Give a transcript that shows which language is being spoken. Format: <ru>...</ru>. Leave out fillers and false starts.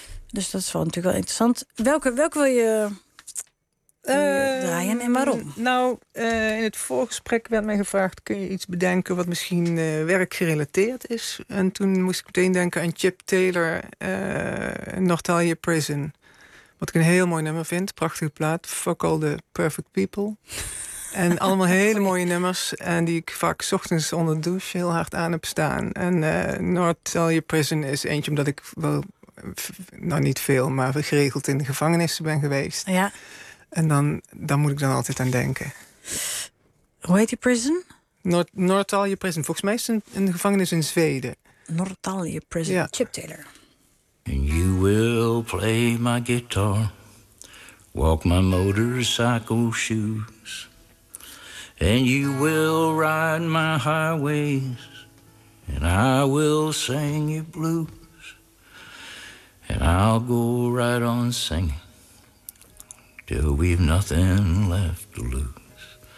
<nl>Dus dat is wel natuurlijk wel interessant. Welke wil je draaien en waarom? Nou, in het voorgesprek werd mij gevraagd... kun je iets bedenken wat misschien werkgerelateerd is? En toen moest ik meteen denken aan Chip Taylor, Nortalia Prison... Wat ik een heel mooi nummer vind. Prachtige plaat.</nl> <en>Fuck all the perfect people.</en> <nl>En allemaal hele mooie nummers. En die ik vaak 's ochtends onder de douche heel hard aan heb staan. En Nortalia Prison is eentje omdat ik wel... Nou, niet veel, maar geregeld in de gevangenissen ben geweest. Ja. En dan moet ik dan altijd aan denken. Hoe heet die prison? Nortalia Prison. Volgens mij is het een gevangenis in Zweden. Nortalia Prison. Ja. Chip Taylor.</nl> <en>And you will play my guitar, walk my motorcycle shoes, and you will ride my highways, and I will sing you blues, and I'll go right on singing till we've nothing left to lose.</en>